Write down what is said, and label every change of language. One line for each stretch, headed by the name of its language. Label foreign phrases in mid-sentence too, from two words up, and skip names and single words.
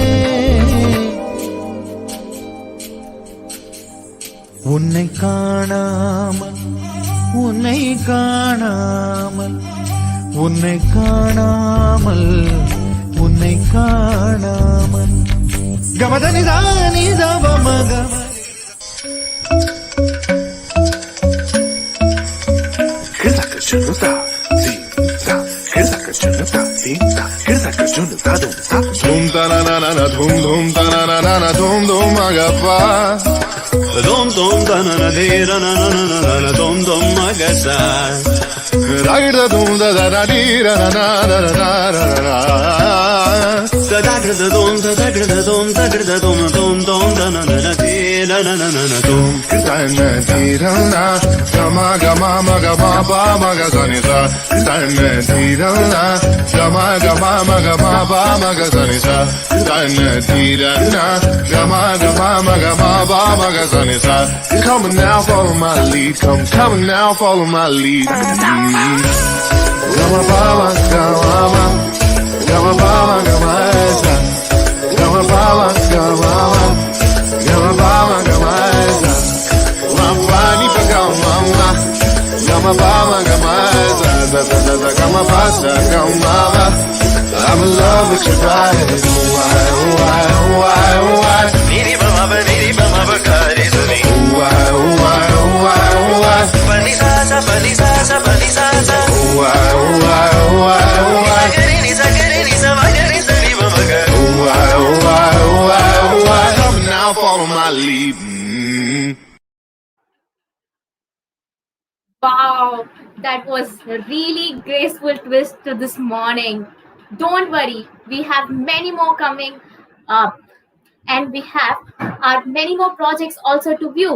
Tamil: உன்னை காணாமல் உன்னை காணாமல் உன்னை காணாமல் உன்னை காணாமல் கமதனிதானி தவமகம Dhum ta na na na na dhum dhum ta na na na na dhum dhum agappa dhum dhum ta na na de na na na na na dhum dhum agasa ragda dhum da da da di ra na na na na na na da da da dhum da da da dhum da da dhum dhum dhum da na na na de na na na na dhum ta na di ra na gama gama ma gama ba ma ga sa ni sa ta na di ra na gama gama ma gama ba ma ga sa ni sa ta na di ra na gama gama ma gama ba ma ga sa ni sa
English: come now follow my lead come now follow my lead gama ba ma gama gama ba ma gama sa gama ba ma gama gama ba ma gama sa ma pa ni pa gama gama ba ma gama sa gama pa sa gama I'm in love with your body. Why, why, why, why? Niri bama ba kare suni. Why, why, why, why? Pani sa sa. Why, why, why, why? Gare ni sa magare sa ni bama ga. Why, why, why, why? Come now, follow my lead. Wow, that was a really graceful twist to this morning. Don't worry, we have many more coming up, and we have our many more projects also to view.